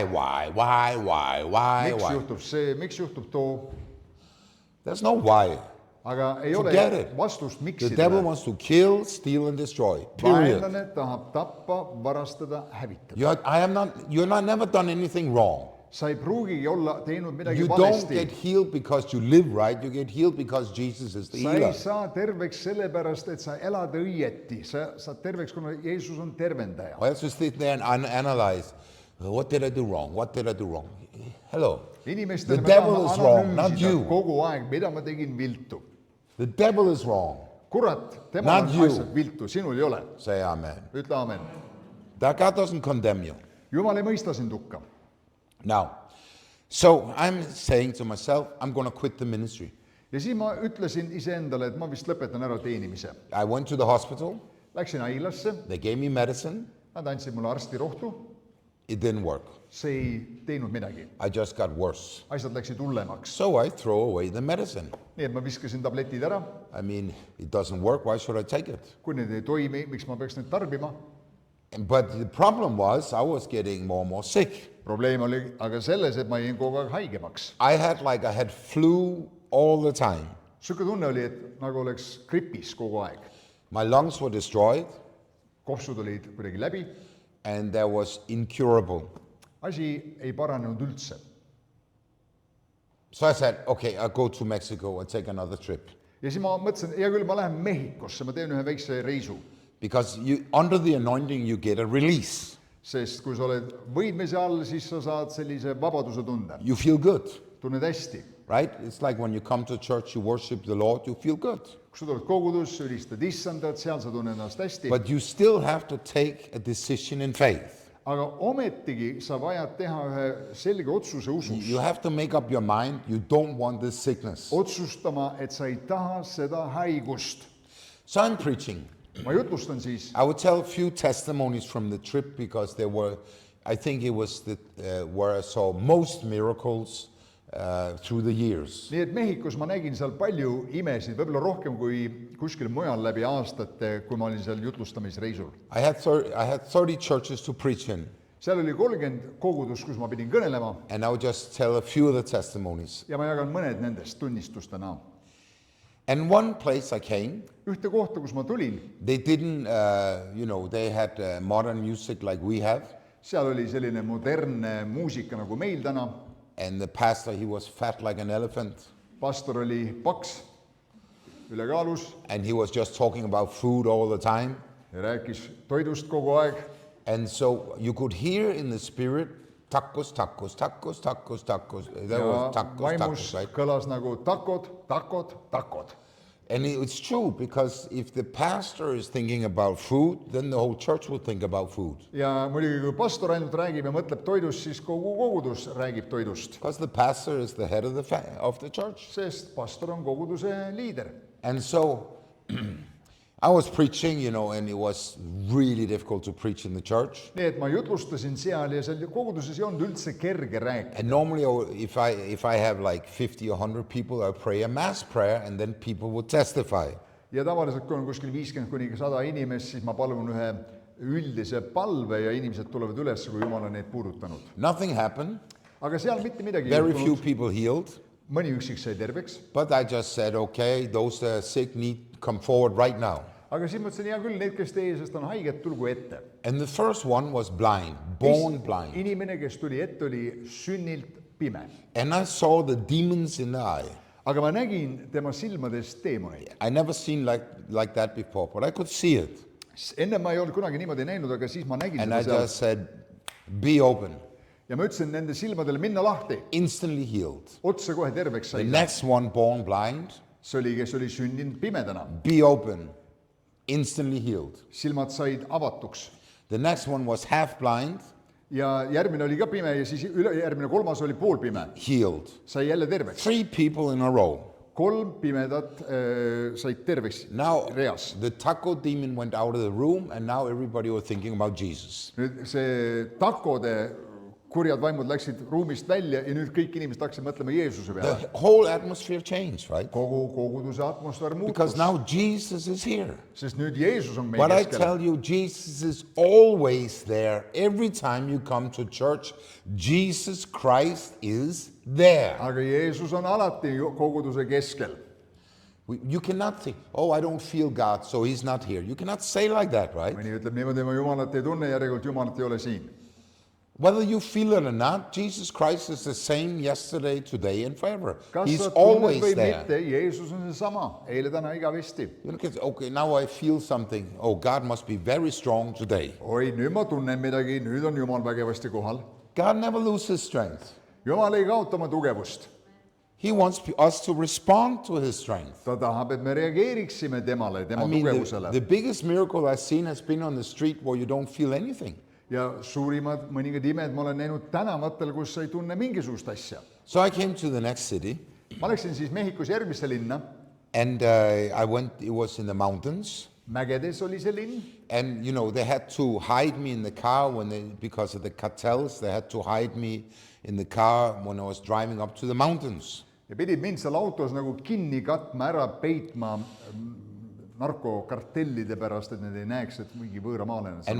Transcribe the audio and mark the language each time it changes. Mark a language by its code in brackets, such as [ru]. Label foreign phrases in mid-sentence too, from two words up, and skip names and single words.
[et] miks juhtub see, miks juhtub too, [en] There's no why. [et] aga ei [en] Forget [et] ole [en] it. [et] vastust, miks [en] The devil wants to kill, steal, and destroy. Period. [et] vaenlane tahab tappa, varastada, hävitada. [en] You're not never done anything wrong. [et] sa ei pruugigi olla teinud midagi [en] You don't get [et] valesti. [en] healed because you live right. You get healed because Jesus is the [et] sa ei [en] healer. [et] saa terveks sellepärast, et sa elad õieti, sa saad terveks, kuna Jeesus on tervendaja. [en] I have to sit there and analyze. What did I do wrong? What did I do wrong? Hello. The [et] inimestele me [en] devil [et] tahame [en] is wrong, not [et] analüüsida [en] you. [et] kogu aeg, mida ma tegin viltu. [en] The devil is wrong. [et] kurat, tema [en] Not [et] on [en] you. [et] asjad viltu, sinul ei ole. [en] Say amen. [et] ütle amen. [en] That God doesn't condemn you. [et] Jumal ei mõista sind hukka. [en] Now, so I'm saying to myself, I'm going to quit the ministry. [et] ja siis ma ütlesin iseendale, et ma vist lõpetan ära teenimise. [en] I went to the hospital. [et] Läksin haiglasse, [en] They gave me medicine. [et] nad andsid mulle arstirohtu, [en] It didn't work. [et] see ei teinud midagi. [en] I just got worse. [et] Asjad läksid hullemaks. [en] So I throw away the medicine. [et] Nii et ma viskasin tabletid ära. [en] I mean, it doesn't work. Why should I take it? [et] Kui need ei toimi, miks ma peaks neid tarbima? [en] But the problem was I was getting more and more sick. [et] Probleem oli aga selles, et ma jäin kogu aeg haigemaks. [en] I had flu all the time. [et] Siuke tunne oli, et nagu oleks gripis kogu aeg. [en] My lungs were destroyed [et] Kopsud olid kuidagi läbi. [en] and that was incurable. [et] Asi ei paranenud üldse. [en] So I said, okay, I'll go to Mexico and take another trip. [et] Ja siis ma mõtlesin, hea küll, ma lähen Mehhikosse, ma teen ühe väikse reisu. [en] Because under the anointing you get a release. [et] Sest kui sa oled võidmise all, siis sa saad sellise vabaduse tunde. [en] You feel good, [et] Tunned hästi. [en] right? It's like when you come to church, you worship the Lord, you feel good. [et] Kui sa tuled kogudusse, ülistad issandat, seal sa tunned ennast hästi. [en] But you still have to take a decision in faith. [et] Aga ometigi sa vajad teha ühe selge otsuse usus. [en] You have to make up your mind, you don't want this sickness. [et] Otsustama, et sa ei taha seda haigust. [en] So I'm preaching. [et] Ma jutlustan siis. [en] I would tell a few testimonies from the trip because there were, I think it was where I saw most miracles through the years. [et] Nii et Mehhikos ma nägin seal palju imesid, võib-olla rohkem kui kuskil mujal läbi aastate, kui ma olin seal jutlustamisreisul. [en] I had 30 churches to preach in, [et] Seal oli 30 kogudust, kus ma pidin kõnelema [en] and I would just tell a few of the testimonies. [et] ja ma jagan mõned nendest tunnistustena. [en] And one place I came, [et] Ühte kohta, kus ma tulin, [en] they didn't, they had modern music like we have, [et] seal oli selline modernne muusika nagu meil täna. [en] and the pastor, he was fat like an elephant, [et] Pastor oli paks, ülekaalus [en] and he was just talking about food all the time. [et] ja rääkis toidust kogu aeg. [en] And so you could hear in the spirit, tacos, tacos, tacos, tacos, tacos. There [et] Ja [en] was tacos, [et] vaimus [en] tacos, right? [et] kõlas nagu takod, takod, takod. [en] And it's true, because if the pastor is thinking about food, then the whole church will think about food. [et] Ja muidugi, kui pastor ainult räägib ja mõtleb toidust, siis kogu kogudus räägib toidust. [en] Because the pastor is the head of the church. [et] Sest pastor on koguduse liider. [en] And so I was preaching, and it was really difficult to preach in the church. [et] Nii et ma jutlustasin seal ja seal koguduses ei olnud üldse kerge rääkida. [en] And normally, if I have like 50 or 100 people, I pray a mass prayer, and then people would testify. [et] Ja tavaliselt, kui on kuskil 50 kuni 100 inimest, siis ma palun ühe üldise palve ja inimesed tulevad üles, kui Jumal on neid puudutanud. [en] Nothing happened. [et] Aga seal mitte midagi [en] Very few [et] juhtunud. [en] people healed. [et] Mõni üksik sai terveks. [en] But I just said, okay, those that are sick need to come forward right now. [et] Aga siis mõtlesin, hea küll, need, kes teie seest on haiged, tulgu ette. [en] And the first one was blind, born blind. [et] Inimene, kes tuli ette, oli sünnilt pime. [en] And I saw the demons in the eye. [et] Aga ma nägin tema silmades teemoneid. [en] I never seen like that before, but I could see it. [et] Enne ma ei olnud kunagi niimoodi näinud, aga siis ma nägin [en] And [et] seda [en] I [et] seal. [en] just said, be open. [et] Ja ma ütlesin nende silmadele, minna lahti. [en] Instantly healed. [et] Otse kohe terveks [en] The [et] sai. [en] next one, born blind, [et] See oli, kes oli sündinud pimedana. [en] be open. Instantly healed. [et] Silmad said avatuks. [en] The next one was half blind, [et] Ja järgmine oli ka pime ja siis järgmine kolmas oli poolpime. [en] healed. [et] Sai jälle terveks. [en] 3 people in a row. [et] 3 pimedat said terveks [en] Now [et] reas. [en] the taco demon went out of the room, and now everybody was thinking about Jesus. [et] Nüüd see takode kurjad vaimud läksid ruumist välja ja nüüd kõik inimesed hakkasid mõtlema Jeesuse peale. [en] The whole atmosphere changed, right? [et] Kogu koguduse atmosfäär [en] Because [et] muutus, [en] now Jesus is here. [et] sest nüüd Jeesus on meie [en] But I [et] keskel. [en] tell you, Jesus is always there. Every time you come to church, Jesus Christ is there. [et] Aga Jeesus on alati koguduse keskel. [en] You cannot think, oh, I don't feel God, so he's not here. You cannot say like that, right? [et] Mõni ütleb niimoodi, ma Jumalat ei tunne, järelikult Jumalat ei ole siin. [en] Whether you feel it or not, Jesus Christ is the same yesterday, today, and forever. [et] Kas [en] He's [et] sa tunned [en] always [et] või [en] there. [et] mitte, Jeesus on seesama, eile, täna, igavesti. [en] You look at, okay, now I feel something. Oh, God must be very strong today. [et] Oi, nüüd ma tunnen midagi, nüüd on Jumal vägevasti kohal. [en] God never loses strength. [et] Jumal ei kaota oma tugevust. [en] He wants us to respond to his strength. [et] Ta tahab, et me reageeriksime temale, tema [en] I mean, [et] tugevusele. [en] the biggest miracle I've seen has been on the street where you don't feel anything. [et] Ja suurimad mõningad imed ma olen näinud tänavatel, kus sa ei tunne mingisugust asja. [en] So I came to the next city, [et] Ma läksin siis Mehhikos järgmisse linna [en] and I went, it was in the mountains, [et] mägedes oli see linn [en] And, you know, they had to hide me in the car because of the cartels. They had to hide me in the car when I was driving up to the mountains. [et] ja pidid mind seal autos nagu kinni katma, ära peitma narkokartellide pärast, et need ei näeks, et mingi võõramaalane seal